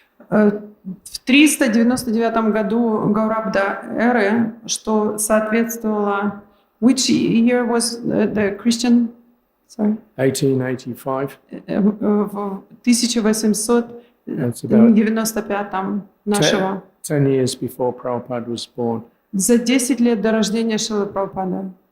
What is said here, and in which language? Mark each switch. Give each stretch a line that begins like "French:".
Russian: В 399 году Гаурабда эры, что соответствовало...
English: Which year was the Christian? Sorry. 1885,
Russian: В 1895 нашего.
English: 10 years before Prabhupada was born.
Russian: За 10 лет до рождения Шрилы Прабхупады.